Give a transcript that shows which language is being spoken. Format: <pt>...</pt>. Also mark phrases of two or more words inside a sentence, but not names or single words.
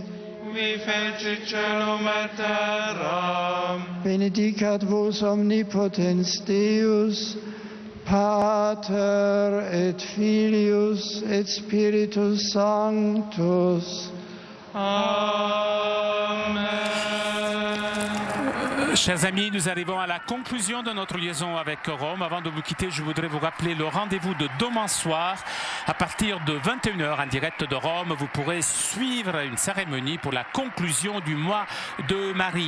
<la>vi fecit celum et terram, benedicat vos omnipotens Deus, Pater et Filius et Spiritus Sanctus. Amen.</la> <fr>Chers amis, nous arrivons à la conclusion de notre liaison avec Rome. Avant de vous quitter, je voudrais vous rappeler le rendez-vous de demain soir. À partir de 21h en direct de Rome, vous pourrez suivre une cérémonie pour la conclusion du mois de Marie.</fr>